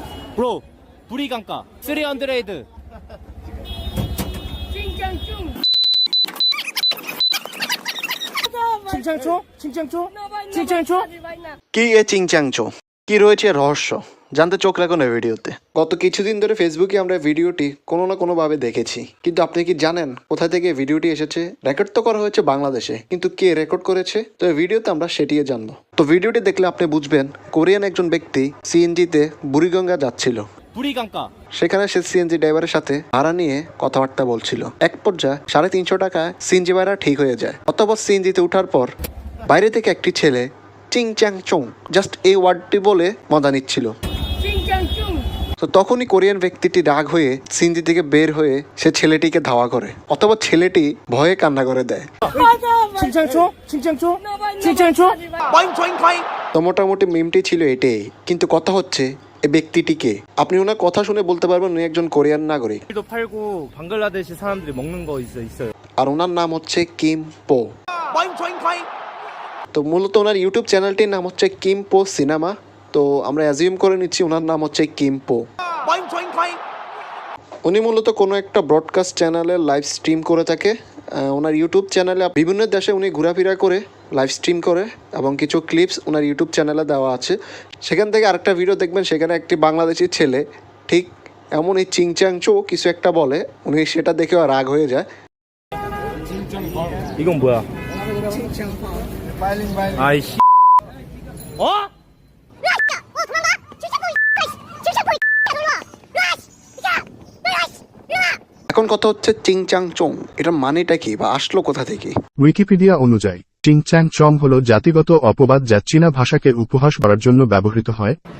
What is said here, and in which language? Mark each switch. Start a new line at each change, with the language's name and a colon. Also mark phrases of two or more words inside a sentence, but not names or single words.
Korean: 브로 불이 강가 300 칭찬초? 칭찬초? 칭찬초?
Bangla: কি এ চিংচাংচো, কি রয়েছে রহস্য জানতে চোখ রাখুন এই ভিডিওতে। গত কিছুদিন ধরে ফেসবুকে আমরা ভিডিওটি কোনো না কোনোভাবে দেখেছি, কিন্তু আপনি কি জানেন কোথা থেকে ভিডিওটি এসেছে? রেকর্ড তো করা হয়েছে বাংলাদেশে, কিন্তু কে রেকর্ড করেছে? তো এই ভিডিওতে আমরা সেটিই জানবো। তো ভিডিওটি দেখলে আপনি বুঝবেন কোরিয়ান একজন ব্যক্তি সিএনজিতে বুড়িগঙ্গা যাচ্ছিল।
Korean: 불이 강가
Bangla: সেখানে সে সিএনজি ড্রাইভারের সাথে ভাড়া নিয়ে কথাবার্তা বলছিল। এক পর্যায়ে 350 টাকায় সিএনজি ভাড়া ঠিক হয়ে যায়। অতঃপর সিএনজিতে ওঠার পর বাইরে থেকে একটি ছেলে চিং চ্যাং চং জাস্ট এই ওয়ার্ডটি বলে মজা নিচ্ছিল। তো তখনই কোরিয়ান ব্যক্তিটি রাগ হয়ে সিএনজি থেকে বের হয়ে সে ছেলেটিকে ধাওয়া করে। অতঃপর ছেলেটি ভয়ে কান্না করে দেয়।
Korean: 칭찬초? 칭찬초? 칭찬초?
Bangla: তো মোটামুটি মিমটি ছিল এটাই, কিন্তু কথা হচ্ছে এই ব্যক্তিটিকে আপনি ওনার কথা শুনে বলতে পারবেন উনি একজন কোরিয়ান নাগরিক।
Korean: 도 팔고 방글라데시 사람들이 먹는 거 있어요.
Bangla: আর ওনার নাম হচ্ছে কিম পো। তো মূলত ওনার ইউটিউব চ্যানেলটির নাম হচ্ছে কিম পো সিনেমা। তো আমরা অ্যাজিউম করে নিচ্ছি ওনার নাম হচ্ছে কিম পো। উনি মূলত কোনো একটা
English: broadcast channel live stream
Bangla: করে থাকে। ওনার ইউটিউব চ্যানেলে বিভিন্ন দেশে উনি ঘোরাফেরা করে
English: live stream
Bangla: করে এবং কিছু ক্লিপস ওনার ইউটিউব চ্যানেলে দেওয়া আছে। সেখান থেকে আরেকটা ভিডিও দেখবেন, সেখানে একটি বাংলাদেশি ছেলে ঠিক এমন এই চিংচাংচো কিছু একটা বলে, উনি সেটা দেখেও রাগ হয়ে যায়।
Korean: 이건 뭐야? 아이씨. 어?
Bangla: এখন কথা হচ্ছে চিংচাংচং, এটার মানেটা কি বা আসলো কোথা থেকে? উইকিপিডিয়া অনুযায়ী চিংচ্যাং চং হল জাতিগত অপবাদ যা চীনা ভাষাকে উপহাস করার জন্য ব্যবহৃত হয়।